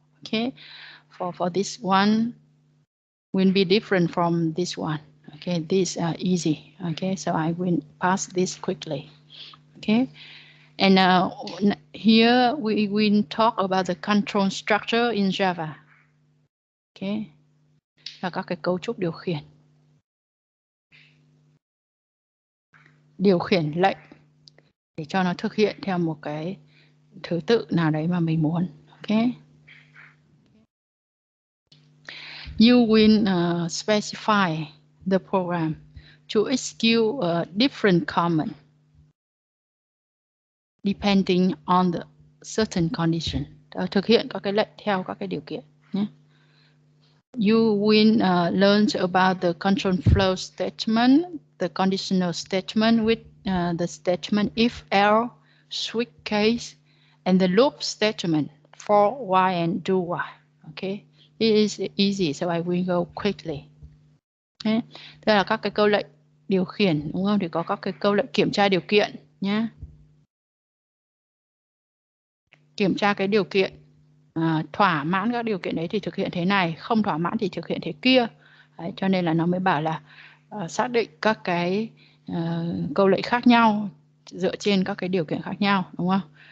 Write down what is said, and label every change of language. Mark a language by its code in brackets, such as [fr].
[en] Okay, for this one will be different from this one. Okay, this easy. Okay, so I will pass this quickly. Okay, and here we will talk about the control structure in Java. [vi] Okay, là các cái cấu trúc điều khiển. Điều khiển lệnh để cho nó thực hiện theo một cái thứ tự nào đấy mà mình muốn. Okay. [en] You will specify the program to execute a different command depending on the certain condition. [vi] Thực hiện các cái lệnh theo các cái điều kiện nhé. [en] You will learn about the control flow statement, the conditional statement with the statement if, else, switch case, and the loop statement for while and do while. Okay, it is easy, so I will go quickly. Okay. [vi] Đây là các cái câu lệnh điều khiển, đúng không? Thì có các cái câu lệnh kiểm tra điều kiện nhé. Kiểm tra cái điều kiện, thỏa mãn các điều kiện đấy thì thực hiện thế này, không thỏa mãn thì thực hiện thế kia. Đấy, cho nên là nó mới bảo là xác định các cái câu lệnh khác nhau dựa trên các cái điều kiện khác nhau, đúng không?